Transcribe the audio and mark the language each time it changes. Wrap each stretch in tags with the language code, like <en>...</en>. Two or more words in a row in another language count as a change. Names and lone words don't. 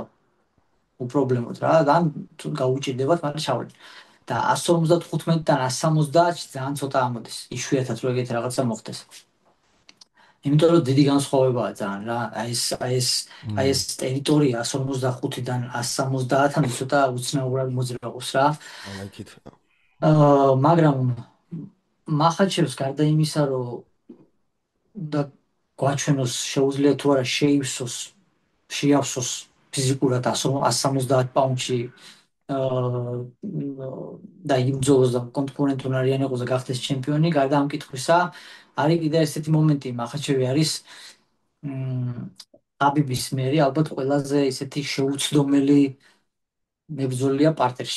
<ka>უპრობლემოდ რა, და თუ გაუჭირდებათ, მაგრამ ჩავარდ. და 155-დან 170-ში ძალიან ცოტა ამოდის. იშვიათად რო ეგეთი რაღაცა მოხდეს. იმიტომ რომ დიდი განსხვავებაა ძალიან რა. აი ეს ტერიტორია 155-დან 170-მდე ცოტა უცნაურად მოძრაობს რა.</ka> <en>I like it.</en> <ka>მაგრამ მახაჩევს გარდა იმისა, რომ უნდა გვაჩვენოს შეუძლია თუ არა შეივსოს, შეავსოს ფიზიკურად 170 პაუნდში და იმძოლოს და კონკურენტუნარიანი იყოს და გახდეს ჩემპიონი, გარდა ამ კითხვისა, არის კიდე ესეთი მომენტი, მახაჩევი არის აბიბის მერი ალბათ ყველაზე ისეთი შეუცდომელი მებრძოლია პარტერში.</ka>